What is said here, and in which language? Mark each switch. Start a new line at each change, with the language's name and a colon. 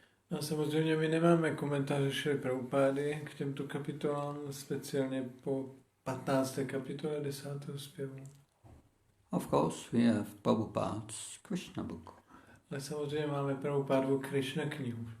Czech: No, samozřejmě my nemáme komentáře Šrily Prabhupády k těmto kapitolám, speciálně po 15. kapitole 10. zpěvu.
English: Of course we have Prabhupada's Krishna book.
Czech: Ale samozřejmě máme Prabhupádovu Krishna knihu.